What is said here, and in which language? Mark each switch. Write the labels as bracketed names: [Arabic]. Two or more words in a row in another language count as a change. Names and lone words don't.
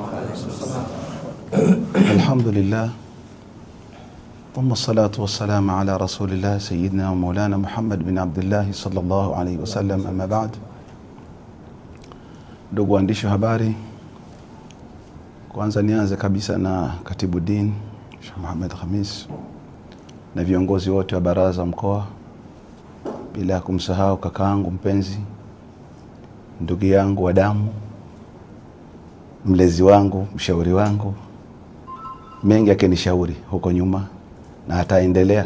[Arabic] Alhamdulillah. ثم الصلاة والسلام على رسول الله سيدنا ومولانا محمد بن عبد الله صلى الله عليه وسلم أما بعد. [Swahili] Ndugu waandishi wa habari, kwanza nianze kabisa na Katibu Din Sheikh Muhammad Khamis na viongozi wote wa baraza mkoa, bila kumsahau kakaangu mpenzi, ndugu yangu wa damu, mlezi wangu, mshauri wangu, mengi akinishauri huko nyuma na ataendelea.